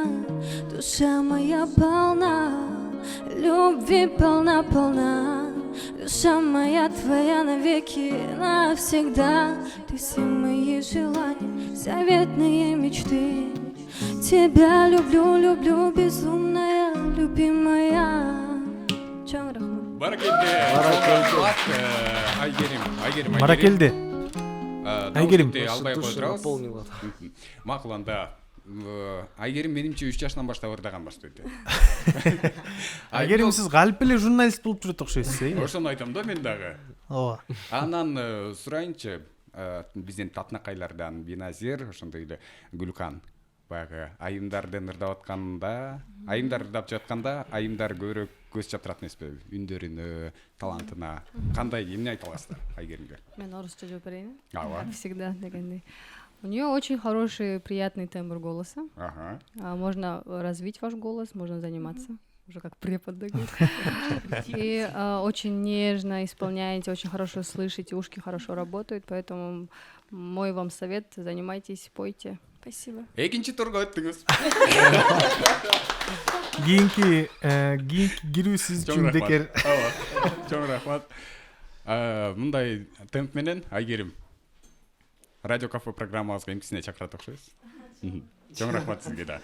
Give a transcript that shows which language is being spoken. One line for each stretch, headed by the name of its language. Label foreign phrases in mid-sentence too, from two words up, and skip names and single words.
Russian: Душа моя полна, любви полна, полна. Душа моя твоя навеки, навсегда. Ты все мои желания, заветные мечты. Тебя люблю, люблю, безумная, любимая.
Kyrgyz: Чоң рахмат. Баракелде. Айгерим. Баракелде. Айгерим. Албай
Russian: Душа коydurабыз. наполнила.
Kyrgyz: Макул анда. Айгерим менимче 3 жаштан баштап ырдаган баштайды. Айгерим, сиз калп эле журналист болуп жүрөт окшойсуз, Ошону айтам да мен дагы. Ооба. Анан сурайынчы, биздин татынакайлардан Биназир, ошондой эле Гүлкан баягы айымдардын ырдап атканда, айымдар ырдап жатканда, айымдар көбүрөөк көз чаптырат эмеспи? Үндөрүнө, талантына. Кандай эмне айта аласыздар Айгеримге? Мен орусча жооп берейин. Ооба.
Russian: Как всегда дегендей. У нее очень хороший, приятный тембр голоса. Ага. Можно развить ваш голос, можно заниматься. Уже как препод, да, говорит. И очень нежно исполняете, очень хорошо слышите, ушки хорошо работают, поэтому мой вам совет: занимайтесь, пойте. Спасибо.
Kyrgyz: Экинчи турга өттүңүз. Кийинки кирүү сиз үчүн бекер. Ооба. Чоң рахмат. Мындай темп менен Айгерим радио кафе программабызга эмкисине чакырат окшойсуз. Чоң рахмат сизге да.